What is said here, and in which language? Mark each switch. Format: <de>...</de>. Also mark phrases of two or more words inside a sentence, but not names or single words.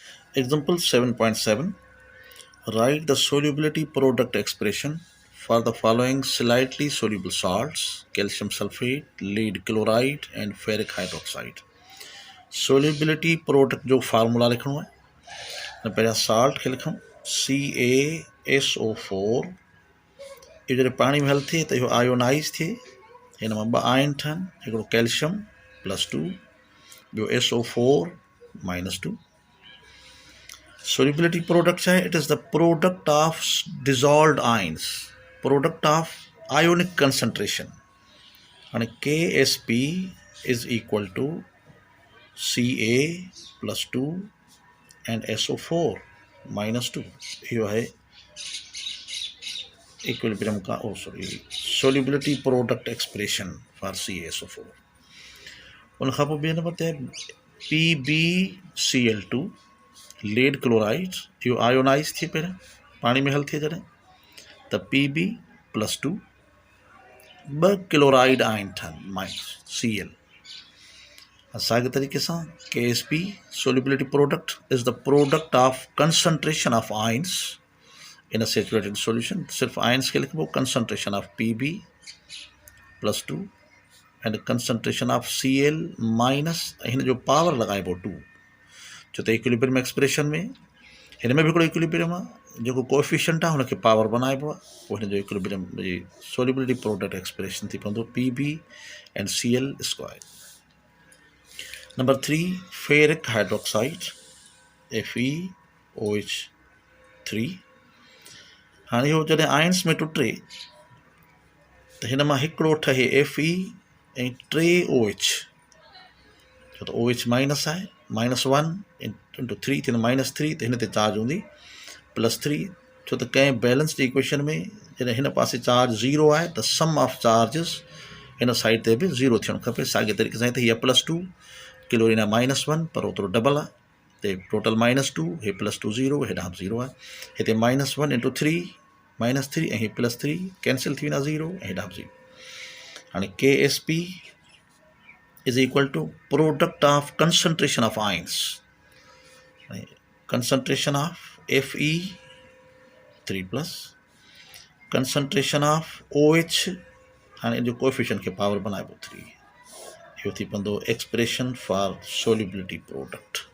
<en>Example 7.7. Write the solubility product expression for the following slightly soluble salts: calcium sulfate, lead chloride, and ferric hydroxide. Solubility product</en> <sd>जो फार्मूला लिखणो है न पहिरियां साल्ट खे लिखूं CaSO4 इहो जॾहिं पाणी में हल थिए त इहो आयोनाइज़ थिए हिन मां ॿ आयन ठहनि हिकिड़ो कैल्शियम +2 ॿियो SO4 -2.</sd> <en>Solubility product है, it is the product of dissolved ions, product of ionic concentration. And Ksp is equal to Ca +2 and SO4 -2.</en> <hi>यो है</hi> <en>equilibrium का solubility product expression for CaSO4.</en> <sd>उन खां पोइ ॿिए नंबर ते PbCl2</sd> <en>lead chloride</en> <sd>इहो आयोनाइज़ थिए पहिरियों पाणी में हल थिए जॾहिं त Pb +2 ॿ क्लोराइड आयन ठहनि Cl. साॻे तरीक़े सां</sd> <en>Ksp solubility product is the product of concentration of ions in a saturated solution.</en> <sd>सिर्फ आयन्स के लिखबो</sd> <en>concentration of Pb +2 and concentration of Cl</en> <sd>माइनस हिन जो पावर लॻाइबो 2 छो त</sd> <en>equilibrium expression</en> <sd>में हिन में भी हिकिड़ो इक्विलिब्रियम आहे जेको कोएफिशिएंट आहे हुनखे पावर बनाइबो आहे पोइ हिन जो इक्विलिब्रियम जी</sd> <en>solubility product expression</en> <sd>थी पवंदो</sd> <en>Pb and Cl². Number 3, ferric hydroxide FeOH3.</en> <sd>हाँ इहो जॾहिं आयन्स में टुटे त हिन मां हिकिड़ो ठहे Fe ऐं 3 OH छो त OH माइनस आहे -1 × 3 थींदो -3 त हिन ते चार्ज हूंदी +3 छो त कंहिं</sd> <en>balanced equation</en> <sd>में जॾहिं हिन पासे चार्ज 0 आहे त</sd> <en>sum of charges</en> <sd>हिन साइड ते बि 0 थियणु खपे साॻे तरीक़े सां त हीअ +2 क्लोरीन आहे -1 पर ओतिरो डबल आहे त टोटल -2 हे +2 0 हेॾां 0 आहे हिते -1 × 3 -3 ऐं हीअ +3 कैंसिल थी वेंदा 0 ऐं हेॾां 0.</sd> <en>हाणे Ksp is equal to product of concentration of ions, concentration of Fe3+, concentration of OH</en> <sd>हाणे जो कोएफिशिएंट खे पावर बनाइबो 3 इहो थी पवंदो</sd> <en>expression for solubility product.</en>